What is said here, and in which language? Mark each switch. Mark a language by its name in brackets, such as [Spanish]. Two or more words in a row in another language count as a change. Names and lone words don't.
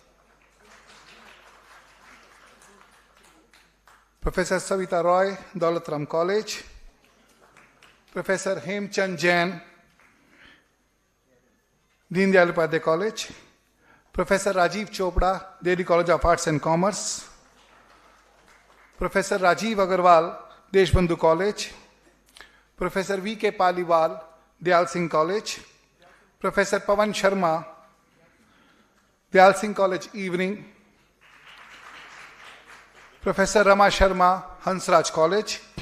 [English] Professor Savita Roy, Daulat Ram College. Professor Hemchand Jain, Deen Dayal Upadhyay College. Professor Rajiv Chopra, Delhi College of Arts and Commerce. Professor Rajiv Agarwal, Deshbandhu College. Professor V.K. Paliwal, Dayal Singh College. Professor Pavan Sharma, Dayal Singh College Evening. Professor Rama Sharma, Hansraj College.